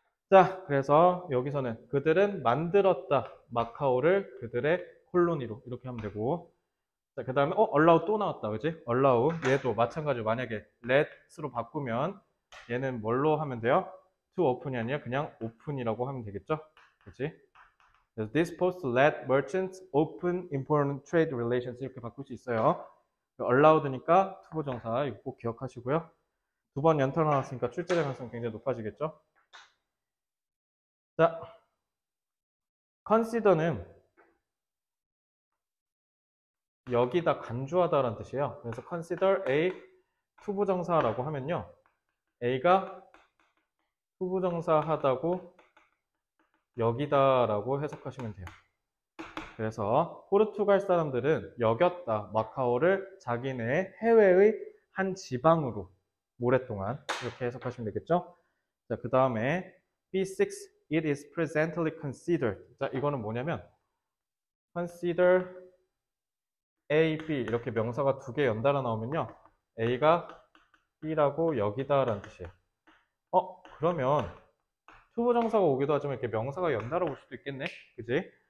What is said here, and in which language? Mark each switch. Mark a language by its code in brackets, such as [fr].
[ko] 자, 그래서 여기서는 그들은 만들었다. 마카오를 그들의 콜로니로 이렇게 하면 되고, 자, 그 다음에 allow 또 나왔다. 그지? allow 얘도 마찬가지로 만약에 let으로 바꾸면 얘는 뭘로 하면 돼요? to open이 아니라 그냥 open이라고 하면 되겠죠? 그지? 그래서 [en] this post let merchants open important trade relations [ko] 이렇게 바꿀 수 있어요. allowed니까 투부정사 이거 꼭 기억하시고요. 두 번 연타 나왔으니까 출제될 가능성이 굉장히 높아지겠죠. 자, consider는 여기다 간주하다라는 뜻이에요. 그래서 consider A 투부정사라고 하면요. A가 투부정사 하다고 여기다라고 해석하시면 돼요. 그래서 포르투갈 사람들은 여겼다 마카오를 자기네 해외의 한 지방으로 오랫동안 이렇게 해석하시면 되겠죠. 자, 그 다음에 B6 [en] it is presently considered. [ko] 자, 이거는 뭐냐면 consider A, B 이렇게 명사가 두 개 연달아 나오면요. A가 B라고 여기다라는 뜻이에요. 그러면 투부정사가 오기도 하지만 이렇게 명사가 연달아 올 수도 있겠네. 그지?